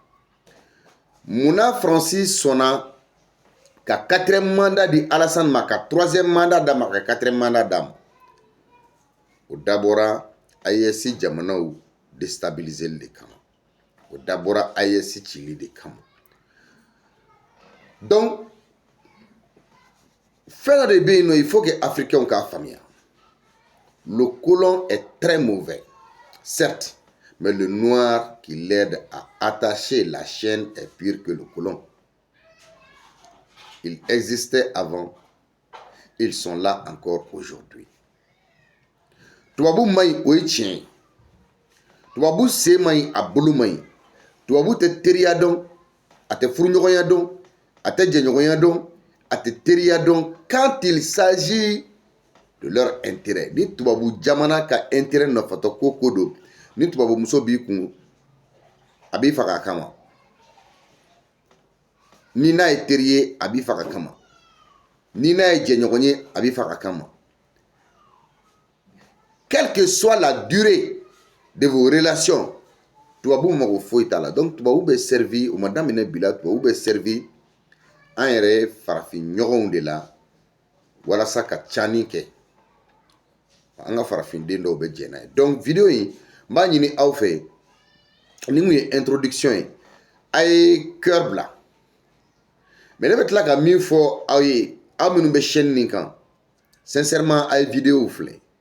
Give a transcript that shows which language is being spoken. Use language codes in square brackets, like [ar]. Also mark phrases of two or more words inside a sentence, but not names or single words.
[bm] Munna Faransi sɔnna ka 4e mandat di Alassane ma ka 3e mandat d'a ma ka 4e mandat d'a ma? O dabɔra AES jamanaw déstabiliser de kama o dabɔra AES cili de kama. Donc fɛn dɔ de bɛ yen nɔ [fr] il faut que [bm] africains k'a faamuya. [fr] Le colon est très mauvais, certes, mais le noir qui l'aide à attacher la chaîne est pire que le colon. Ils existaient avant, ils sont là encore aujourd'hui. [bm] Tubabu maɲi o ye tiɲɛ ye. Tubabu sen maɲi a bolo maɲi. Tubabu tɛ teriya dɔn, a tɛ furuɲɔgɔnya dɔn, a tɛ jɛɲɔgɔnya dɔn, a tɛ teriya dɔn [fr] quand il s'agit de leur intérêt. [bm] Ni tubabu jamana ka intérêt nɔfatɔ ko ko don ni tubabu muso b'i kun a b'i faga a kama ni n'a ye teri ye a b'i faga kama ni n'a ye jɛɲɔgɔn ye a b'i faga kama. [fr] Quelle que soit la durée de vos relations [bm] tubabu mago foyi t'a la. Donc tubabu bɛ servi o ma daminɛ bi la tubabu bɛ servi an yɛrɛ farafin ɲɔgɔnw de la walasa ka cani kɛ an ka farafinden dɔw bɛ jɛn n'a ye. Donc vidéo in n b'a ɲini aw fɛ ni mun ye introduction ye a ye cœur bila mais ne bɛ tila ka min fɔ aw ye aw minnu bɛ chaîne nin kan sincèrement a ye vidéo filɛ